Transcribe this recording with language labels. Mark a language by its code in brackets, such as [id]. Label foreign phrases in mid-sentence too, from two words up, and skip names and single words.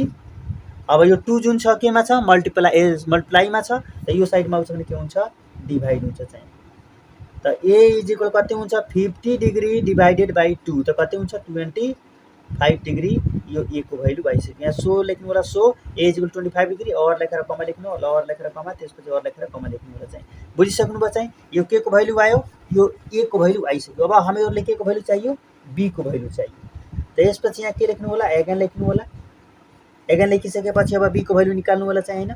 [ne] अब यो 2 जुन छ केमा छ मल्टिप्लाईमा छ। त यो साइडमा आउँछ भने के हुन्छ डिभाइड हुन्छ चाहिँ। त a [en] is equal [ne] कति हुन्छ 50 [en] degree divided by [ne] 2 त कति हुन्छ 25 डिग्री। यो a को भ्यालु भइसक्यो। यहाँ सो लेख्नु होला। [en] so a is equal 25 degree [ne] और लेखेर कमा लेख्नु होला और लेखेर कमा त्यसपछि और लेखेर कमा लेख्नु होला चाहिँ। बुझिसक्नुभयो चाहिँ। यो के को भ्यालु आयो यो a को भ्यालु आइसक्यो। अब हामीहरुले के को भ्यालु चाहियो b को भ्यालु चाहियो। त यसपछि यहाँ के लेख्नु होला एगेन लेख्नु होला। एगेन लेखिसकेपछि अब b को भ्यालु निकाल्नु होला चाहिँ हैन।